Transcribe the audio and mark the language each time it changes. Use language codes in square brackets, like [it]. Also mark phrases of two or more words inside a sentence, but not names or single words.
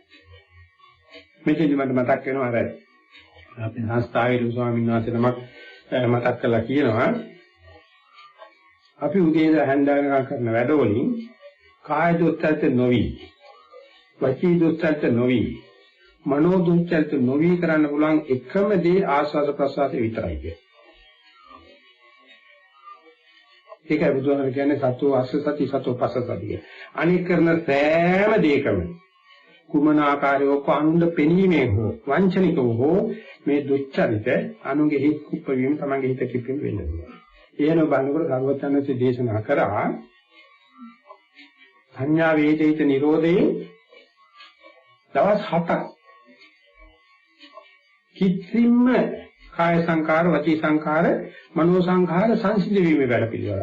[si] මෙතෙදි මට මතක් වෙනවා අර අපේ සංස්ථාවේ ස්වාමීන් වහන්සේ නමක් මතක් කරලා කියනවා අපි උදේ ඉඳලා හැන්දා වෙනකම් කරන වැඩවලින් කාය දුස්චරිත නොවි වචී දුස්චරිත නොවි මනෝ දුස්චරිත නොවි කරන්න පුළුවන් එකම දේ ආස්වාද ප්‍රසආසය විතරයි කියන්නේ. ඒකයි බුදුහාම කියන්නේ [pi] සතෝ අස්ස සති සතෝ පස්ස සති. [si] අනික් කරන සෑම දෙයකම කුමන ආකාරයක අනුන්ද පෙනීමේ හෝ වංචනිකව හෝ මේ දුස්චරිත අනුගේ හිත් කුප්පවීම තමන්ගේ හිත කිප්පීම වෙනවා. ඒන බලනකොට සර්වඥාන්සේ දේශනා කරා සංඥා වේදිත නිරෝධේ දවස් 7ක් කිසිම කාය සංකාර වචී සංකාර මනෝ සංකාර සංසිද්ධ වීමේ වැඩ පිළිවෙල.